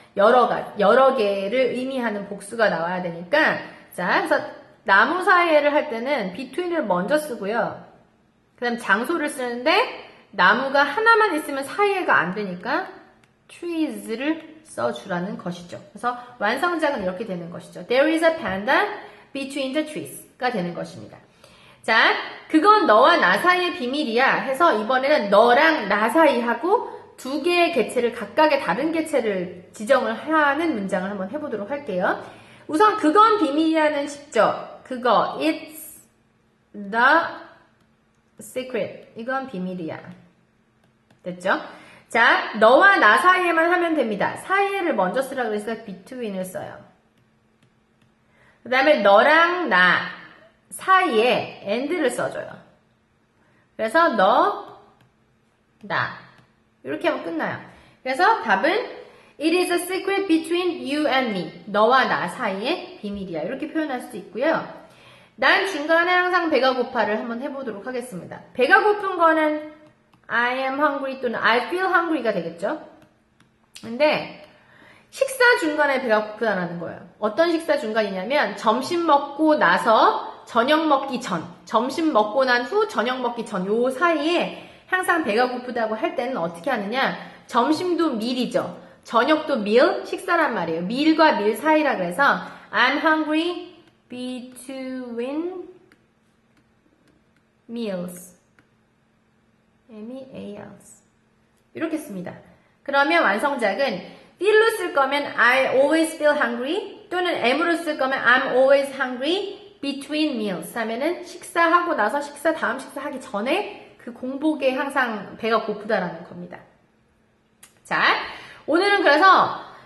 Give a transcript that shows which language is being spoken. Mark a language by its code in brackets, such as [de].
[ko] 여러 개를 의미하는 복수가 나와야 되니까 자, 그래서 나무 사이에를 할 때는 between을 먼저 쓰고요. 그 다음 장소를 쓰는데 나무가 하나만 있으면 사이에가 안 되니까 trees를 써주라는 것이죠. 그래서 완성작은 이렇게 되는 것이죠. [en] There is a panda between the trees가 [ko] 되는 것입니다. 자, 그건 너와 나 사이의 비밀이야 해서 이번에는 너랑 나 사이하고 2개의 개체를 각각의 다른 개체를 지정을 하는 문장을 한번 해보도록 할게요. 우선 그건 비밀이라는 쉽죠. 그거 [en] it's the secret. [ko] 이건 비밀이야. 됐죠? 자, 너와 나 사이에만 하면 됩니다. 사이에를 먼저 쓰라고 해서 between을 써요. 그 다음에 너랑 나 사이에 and를 써줘요. 그래서 너, 나 이렇게 하면 끝나요. 그래서 답은 [en] It is a secret between you and me. [ko] 너와 나 사이의 비밀이야. 이렇게 표현할 수도 있고요. 난 중간에 항상 배가 고파를 한번 해보도록 하겠습니다. 배가 고픈 거는 [en] I am hungry [ko] 또는 [en] I feel hungry [ko] 가 되겠죠. 근데 식사 중간에 배가 고프다는 거예요. 어떤 식사 중간이냐면 점심 먹고 나서 저녁 먹기 전, 점심 먹고 난 후 저녁 먹기 전 요 사이에 항상 배가 고프다고 할 때는 어떻게 하느냐? 점심도 meal이죠. 저녁도 meal, 식사란 말이에요. meal과 meal 사이라 그래서 [en] I'm hungry between meals. [ko] meals. 이렇게 씁니다. 그러면 완성작은 feel로 쓸 거면 [en] I always feel hungry [ko] 또는 am으로 쓸 거면 [en] I'm always hungry between meals [ko] 하면은 식사하고 나서 다음 식사하기 전에 그 공복에 항상 배가 고프다라는 겁니다. 자, 오늘은 그래서